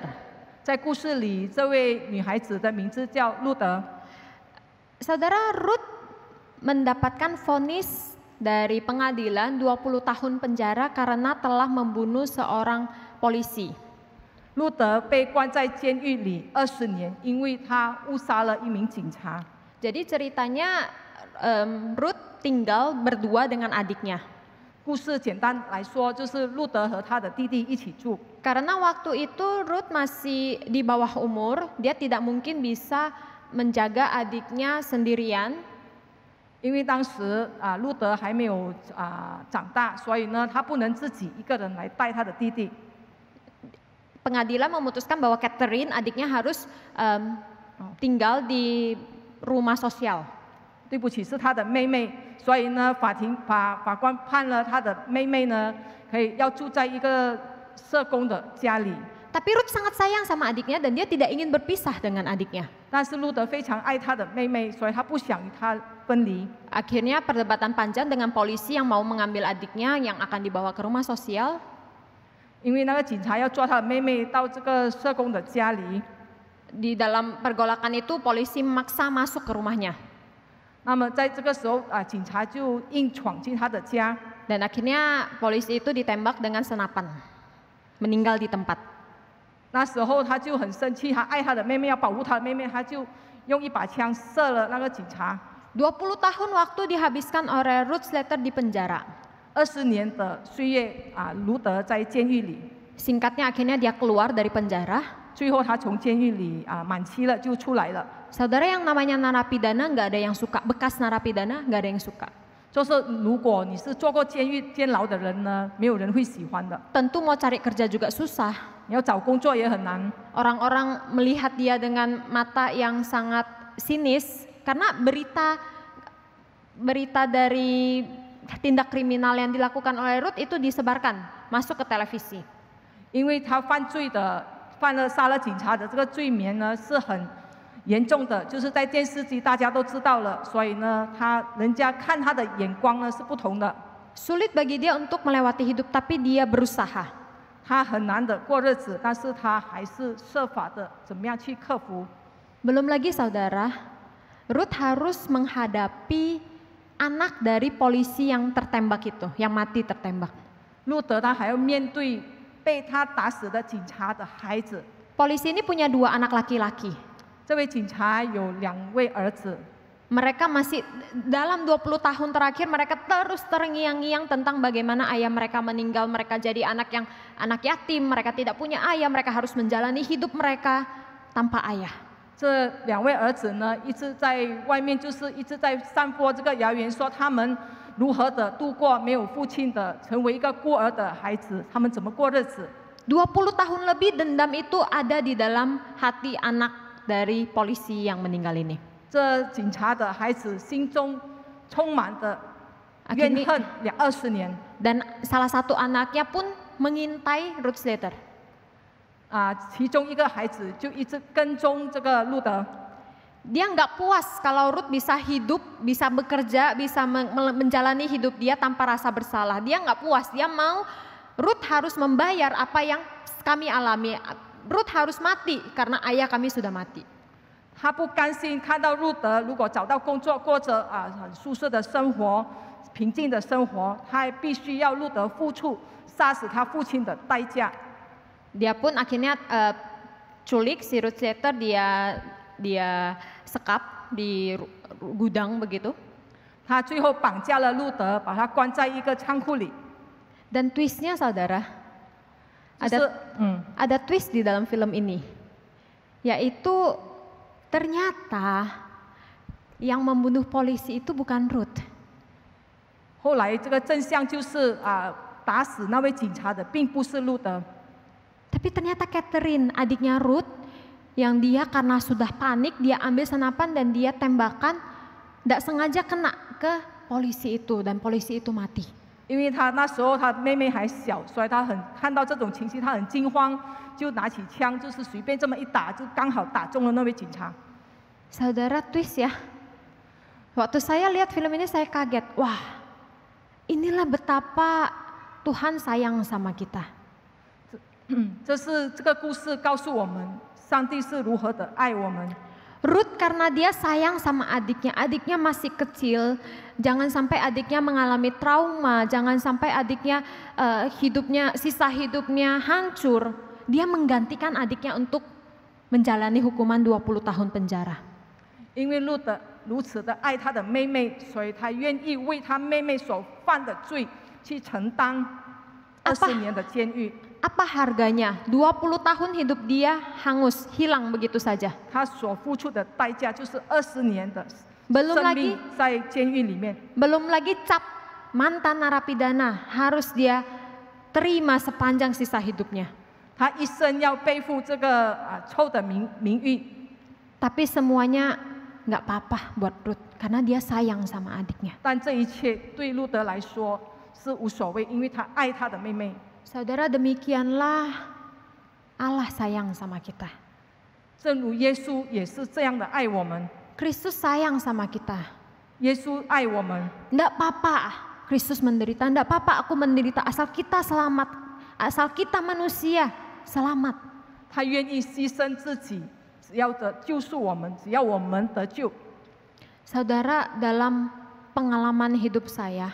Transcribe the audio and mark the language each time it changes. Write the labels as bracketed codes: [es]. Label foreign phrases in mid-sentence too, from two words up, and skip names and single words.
[zh] 在故事里，这位女孩子的名字叫路德。 [id] Saudara, Ruth mendapatkan vonis dari pengadilan 20 tahun penjara karena telah membunuh seorang polisi. [zh] 路德被关在监狱里20年，因为他误杀了一名警察。 [id] Jadi ceritanya Ruth tinggal berdua dengan adiknya. [zh] 故事简单来说，就是路德和他的弟弟一起住。 [id] Karena waktu itu Ruth masih di bawah umur, dia tidak mungkin bisa menjaga adiknya sendirian. [zh] 因为当时路德还没有长大，所以呢，他不能自己一个人来带他的弟弟。 [id] Pengadilan memutuskan bahwa Catherine adiknya harus tinggal di rumah sosial. [zh] 对不起，是他的妹妹，所以呢，法官判了他的妹妹呢，要住在一个社工的家里。 [id] Tapi Ruth sangat sayang sama adiknya dan dia tidak ingin berpisah dengan adiknya. [zh] 但是路德非常爱他的妹妹，所以他不想与她分离。 [id] Akhirnya perdebatan panjang dengan polisi yang mau mengambil adiknya yang akan dibawa ke rumah sosial. [zh] 因为那个警察要抓他的妹妹到这个社工的家里。 [id] Di dalam pergolakan itu polisi memaksa masuk ke rumahnya. [zh] 那么在这个时候警察就硬闯进他的家。 [id] Dan akhirnya polisi itu ditembak dengan senapan. Meninggal di tempat. [zh] 那时候他就很生气，他爱他的妹妹，要保护他的妹妹，他就用一把枪射了那个警察。 [id] 20 tahun waktu dihabiskan oleh Ruth Slater di penjara. [zh] 20 年的岁月路德在监狱里。 [id] Singkatnya akhirnya dia keluar dari penjara. [zh] 最后他从监狱里满期了就出来了。 [id] Saudara, yang namanya narapidana nggak ada yang suka, bekas narapidana nggak ada yang suka. [zh] 就是如果你是做过监牢的人呢，没有人会喜欢的。 [id] Tentu mau cari kerja juga susah. [zh] 你要找工作也很难。 [id] Orang-orang melihat dia dengan mata yang sangat sinis karena berita dari tindak kriminal yang dilakukan oleh Ruth itu disebarkan masuk ke televisi. [zh] 因为他犯了杀了警察的这个罪名呢是很严重的，就是在电视机大家都知道了，所以呢人家看他的眼光呢是不同的。 [id] Sulit bagi dia untuk melewati hidup, tapi dia berusaha. [zh] 他很难的过日子，但是他还是设法的怎么样去克服。 [id] Belum lagi saudara, Ruth harus menghadapi anak dari polisi yang tertembak itu, yang mati tertembak. [zh] 路德他还要面对被他打死的警察的孩子。 [id] Polisi ini punya 2 anak laki-laki. [zh] 这位警察有2位儿子。 [id] Mereka masih dalam 20 tahun terakhir mereka terus terngiang-ngiang tentang bagaimana ayah mereka meninggal, mereka jadi anak yatim, mereka tidak punya ayah, mereka harus menjalani hidup mereka tanpa ayah. [zh] 这2位儿子呢，一直在外面就是一直在散播这个谣言，说他们如何的度过没有父亲的，成为一个孤儿的孩子，他们怎么过日子。 [id] 20 tahun lebih dendam itu ada di dalam hati anak dari polisi yang meninggal ini. [zh] 这警察的孩子心中充满的怨恨20年。 [id] Dan salah satu anaknya pun mengintai Ruth Slater. [zh] 其中一个孩子就一直跟踪这个路德。 [id] Dia nggak puas kalau Ruth bisa hidup, bisa bekerja, bisa menjalani hidup dia tanpa rasa bersalah. Dia nggak puas, dia mau Ruth harus membayar apa yang kami alami. Ruth harus mati karena ayah kami sudah mati. [zh] 他不甘心看到路德如果找到工作，过着很舒适的生活、平静的生活，他还必须要路德付出杀死他父亲的代价。 [id] Dia pun akhirnya culik si Ruth Slater, dia sekap di gudang begitu. [zh] 他最后绑架了路德，把他关在一个仓库里。 [id] Dan twistnya saudara, [zh] 就是 [id] ada twist di dalam film ini, yaitu ternyata yang membunuh polisi itu bukan Ruth. [zh] 后来这个真相就是打死那位警察的并不是路德， [id] Tapi ternyata Catherine, adiknya Ruth, yang dia karena sudah panik, dia ambil senapan dan dia tembakan, tidak sengaja kena ke polisi itu dan polisi itu mati. [zh] 因为他那时候他妹妹还小，所以他看到这种情形，他很惊慌，就拿起枪，就是随便这么一打，就刚好打中了那位警察。 [id] Saudara, twist ya. Waktu saya lihat film ini saya kaget. Wah, inilah betapa Tuhan sayang sama kita. [zh] 这是这个故事告诉我们，上帝是如何的爱我们。 [id] Ruth karena dia sayang sama adiknya masih kecil, jangan sampai adiknya mengalami trauma, jangan sampai adiknya sisa hidupnya hancur. Dia menggantikan adiknya untuk menjalani hukuman 20 tahun penjara. [zh] 因为路德如此的爱他的妹妹，所以他愿意为他妹妹所犯的罪去承担20年的监狱。 [id] Apa harganya? 20 tahun hidup dia hangus, hilang begitu saja. [zh] 他所付出的代价就是20年的 [id] Belum [zh] 生 [id] lagi [zh] 命在监狱里面。 [id] Belum lagi cap mantan narapidana harus dia terima sepanjang sisa hidupnya. [zh] 他一生要背负这个臭的名誉。 [id] Tapi semuanya nggak apa-apa buat Ruth karena dia sayang sama adiknya. [zh] 但这一切对路德来说是无所谓，因为他爱他的妹妹。 [id] Saudara, demikianlah Allah sayang sama kita. [zh] 正如耶稣也是这样的爱我们。 [id] Kristus sayang sama kita. [zh] 耶稣爱我们。 [id] Nggak apa-apa Kristus menderita, nggak apa-apa aku menderita asal kita selamat, asal kita manusia selamat. [zh] 他愿意牺牲自己，只要救赎我们，只要我们得救。 [id] Saudara, dalam pengalaman hidup saya,